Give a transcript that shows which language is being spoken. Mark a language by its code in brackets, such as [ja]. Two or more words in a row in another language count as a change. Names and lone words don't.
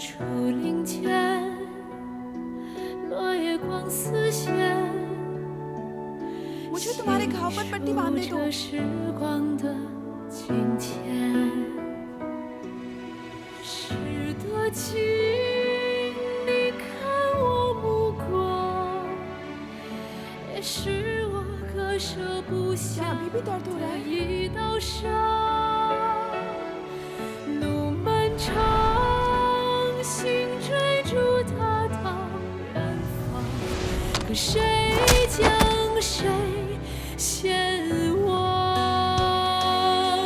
[zh] 竹林间，落叶光似线。 [hi] मुझे तुम्हारे घाव पर पट्टी बांधने दो। [zh] 时光的今天，是多情，你看我目光，也是我割舍不下 [hi] क्या अभी भी दर्द हो रहा [zh] 的 [hi] है? [zh] 一道伤。路漫长，心追逐它到远方，可谁将谁先忘？